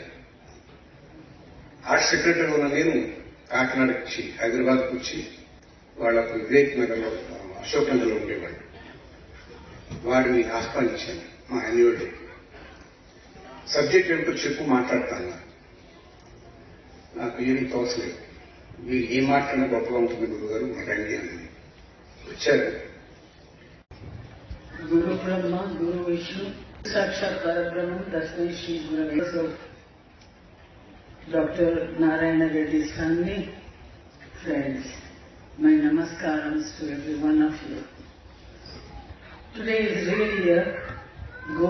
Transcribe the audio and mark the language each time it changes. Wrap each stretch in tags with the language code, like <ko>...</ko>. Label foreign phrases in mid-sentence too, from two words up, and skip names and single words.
<en>art secretary</en> <te>ఉన్న నేను కాకినాడకు వచ్చి హైదరాబాద్కు వచ్చి వాళ్ళకు వివేక్ నగర్లో అశోక్ నగర్లో ఉండేవాడు. వాడిని ఆహ్వానించాను మా</te> <en>annual day.</en> <te>సబ్జెక్ట్ ఏమిటో చెప్పు మాట్లాడతాను. నాకు ఏమీ తోచలేదు. మీరు ఏం మాట్లాడినా గొప్పగా ఉంటుంది గురువు గారు రండి అని వచ్చారు.</te> <sa>गुरु ब्रह्मा गुरु विष्णु साक्षात परब्रह्म तस्मै श्री गुरवे Dr.</sa> <en>Narayana Reddy's family, friends, my namaskarams to every one of you. Today is really a</en>